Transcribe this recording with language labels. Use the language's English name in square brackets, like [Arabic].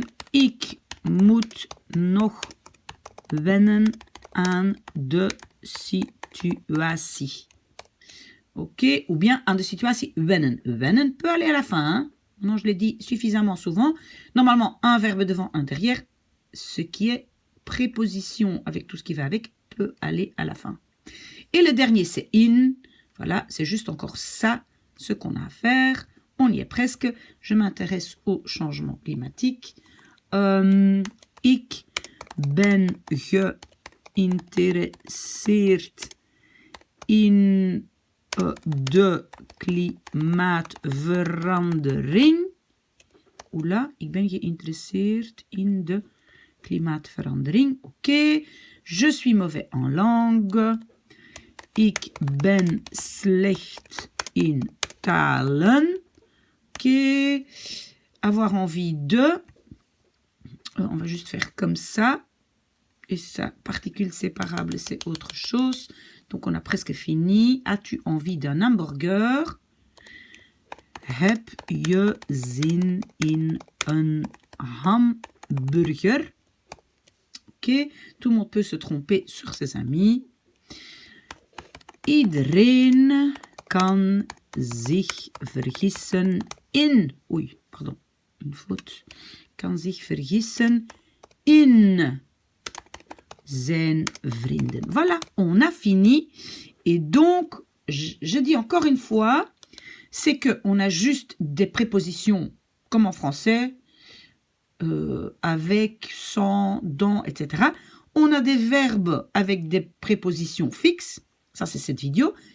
[Dutch] Ik moet nog wennen aan de situatie. Ok, [French] ou bien [Dutch] aan de situatie wennen. [French] Wennen peut aller à la fin. Hein? Non, je l'ai dit suffisamment souvent. Normalement, un verbe devant, un derrière. Ce qui est préposition avec tout ce qui va avec peut aller à la fin. Et le dernier, c'est in. Voilà, c'est juste encore ça, ce qu'on a à faire. On y est presque. Je m'intéresse au changement climatique. [Dutch] Ik ben geïnteresseerd in de klimaatverandering. Oula, ik ben geïnteresseerd in de klimaatverandering. Ok. [French] Je suis mauvais en langue. [Dutch] Ik ben slecht in talen. [French] Ok. Avoir envie de. On va juste faire comme ça. Et ça, particule séparable, c'est autre chose. Donc, on a presque fini. As-tu envie d'un hamburger? [Dutch] Heb je zin in een hamburger? Ok. [French] Tout le monde peut se tromper sur ses amis. [Dutch] Iedereen kan zich vergissen in... [French] Oei, pardon. Une faute. [Dutch] Kan zich vergissen in zijn vrienden. [French] Voilà, on a fini. Et donc, je dis encore une fois, c'est qu'on a juste des prépositions, comme en français, avec, sans, dans, etc. On a des verbes avec des prépositions fixes. Ça, c'est cette vidéo.